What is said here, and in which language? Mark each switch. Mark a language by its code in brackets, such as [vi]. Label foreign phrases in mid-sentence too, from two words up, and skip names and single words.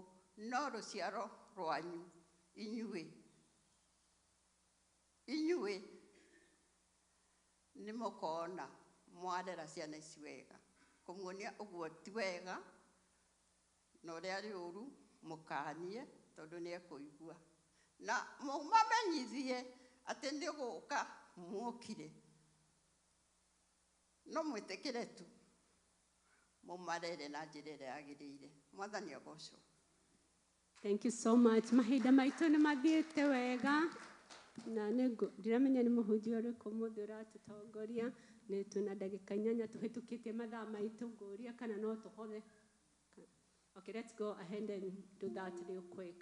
[ki] No ruciaro rwanyu inyue ni mukona mwarera ciana ici wega kumuonia uguo ti wega na uria ari uru mukanie tondu ni ekuigua na mumamenyithie ati ndi guka muokire no mwitikire tu mumarere na njira iria yagiriire. Mwathani agocwo. [en] Thank you so much. [ki] Mahinda maitu ni mathiete wega na ndiramenya ni muhunjia uriku muthi uratutongoria ni tuna ndagika 8 tuhitukitie mathaa maitu nguria kana no tuhothe. [en] Okay, let's go ahead and do that real quick.